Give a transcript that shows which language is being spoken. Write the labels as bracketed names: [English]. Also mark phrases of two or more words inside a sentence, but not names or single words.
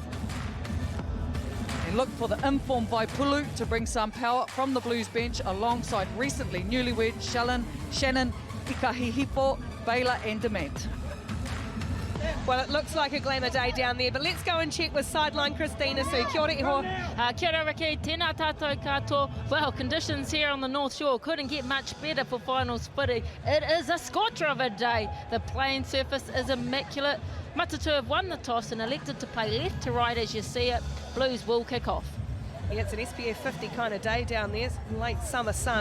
[English] And look for the informed Vaipulu to bring some power from the Blues bench alongside recently newlywed Shannon, Ikahihipo, Baylor and Demant. Well, it looks like a glamour day down there, but let's go and check with sideline Christina Sue. [Māori] Kia ora iho. Kia ora Ricky, tēnā tātou katoa. [English] Well, conditions here on the North Shore couldn't get much better for finals footy. It is a scorcher of a day. The playing surface is immaculate. Matatu have won the toss and elected to play left to right as you see it. Blues will kick off. Yeah, it's an SPF 50 kind of day down there, late summer sun.